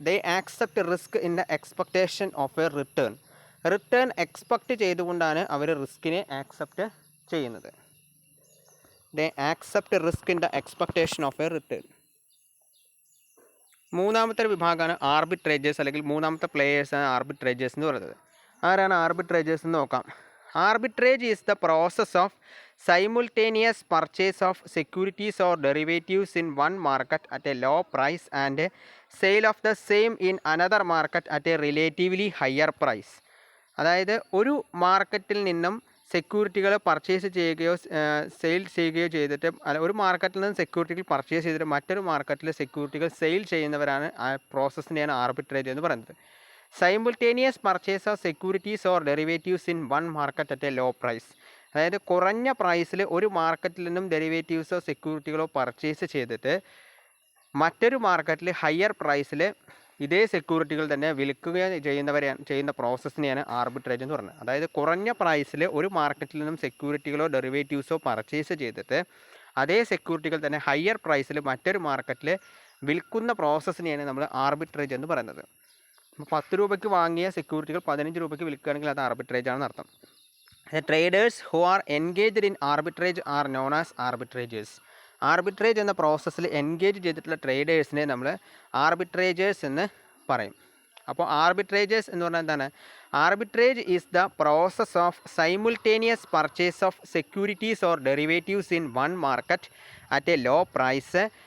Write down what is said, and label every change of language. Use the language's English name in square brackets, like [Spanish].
[English] they accept risk in the expectation of a return [Malayalam] expect ചെയ്തുകൊണ്ടാണ് അവർ റിസ്കിനെ accept ചെയ്യുന്നത്. [English] They accept risk in the expectation of a return. [Malayalam] മൂന്നാമത്തെ വിഭാഗമാണ് arbitrageurs, അല്ലെങ്കിൽ മൂന്നാമത്തെ പ്ലേയേഴ്സാണ് arbitrageurs എന്ന് പറയുന്നത്. ആരാണ് ആർബിട്രേജേഴ്സ് എന്ന് നോക്കാം. [English] Arbitrage is the process of simultaneous purchase of securities or derivatives in one market at a low price and sale of the same in another market at a relatively higher price. [Malayalam] അതായത് ഒരു മാർക്കറ്റിൽ നിന്നും സെക്യൂരിറ്റികൾ purchase ചെയ്യുകയോ sale ചെയ്യുകയോ ചെയ്തിട്ട്, അല്ല, ഒരു മാർക്കറ്റിൽ നിന്ന് സെക്യൂരിറ്റികൾ പർച്ചേസ് ചെയ്തിട്ട് മറ്റൊരു മാർക്കറ്റിൽ സെക്യൂരിറ്റികൾ സെയിൽ ചെയ്യുന്നവരാണ് ആ പ്രോസസ്സിനെയാണ് ആർബിട്രേജ് എന്ന് പറയുന്നത്. [English] Simultaneous purchase of securities or derivatives in one market at a low price. [Malayalam] അതായത് കുറഞ്ഞ പ്രൈസിൽ ഒരു മാർക്കറ്റിൽ നിന്നും ഡെറിവേറ്റീവ്സോ സെക്യൂരിറ്റികളോ പർച്ചേസ് ചെയ്തിട്ട് മറ്റൊരു മാർക്കറ്റിൽ ഹയർ പ്രൈസിൽ ഇതേ സെക്യൂരിറ്റികൾ തന്നെ വിൽക്കുക ചെയ്യുന്ന പ്രോസസ്സിനെയാണ് ആർബിട്രേജ് എന്ന് പറയുന്നത്. അതായത് കുറഞ്ഞ പ്രൈസിൽ ഒരു മാർക്കറ്റിൽ നിന്നും സെക്യൂരിറ്റികളോ ഡെറിവേറ്റീവ്സോ പർച്ചേസ് ചെയ്തിട്ട് അതേ സെക്യൂരിറ്റികൾ തന്നെ ഹയർ പ്രൈസിൽ മറ്റൊരു മാർക്കറ്റിൽ വിൽക്കുന്ന പ്രോസസ്സിനെയാണ് നമ്മൾ ആർബിട്രേജ് എന്ന് പറയുന്നത്. 10 രൂപയ്ക്ക് വാങ്ങിയ സെക്യൂരിറ്റികൾ 15 രൂപയ്ക്ക് വിൽക്കുകയാണെങ്കിൽ അത് ആർബിട്രേജ് ആണെന്ന് അർത്ഥം. [English] The traders who are engaged in arbitrage are known as arbitrators. [Malayalam] Arbitrage എന്ന പ്രോസസ്സിൽ എൻഗേജ് ചെയ്തിട്ടുള്ള ട്രേഡേഴ്സിനെ നമ്മൾ ആർബിട്രേജേഴ്സ് എന്ന് പറയും. അപ്പോൾ ആർബിട്രേജേഴ്സ് എന്ന് പറഞ്ഞാൽ എന്താണ്? [English] Arbitrage is the process of simultaneous purchase of securities or derivatives in one market at a low price.